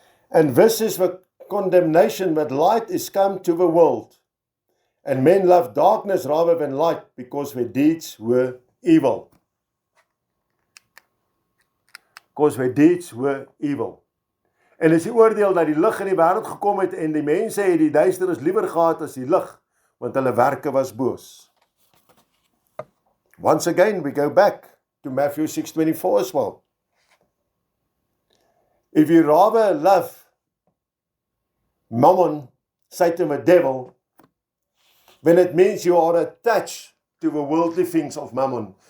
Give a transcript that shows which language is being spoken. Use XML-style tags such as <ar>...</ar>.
<en>And this is the condemnation, that light is come to the world. And men love darkness rather than light, because their deeds were evil. Because their deeds were evil.</en> <af>En is die oordeel dat die lig in die wêreld gekom het en die mense het die duisternis liewer gehad as die lig, want hulle werke was boos.</af> <en>Once again, we go back to Matthew 6:24 as well. If you rather love mammon, Satan the devil, then it means you are attached to the worldly things of mammon.</en>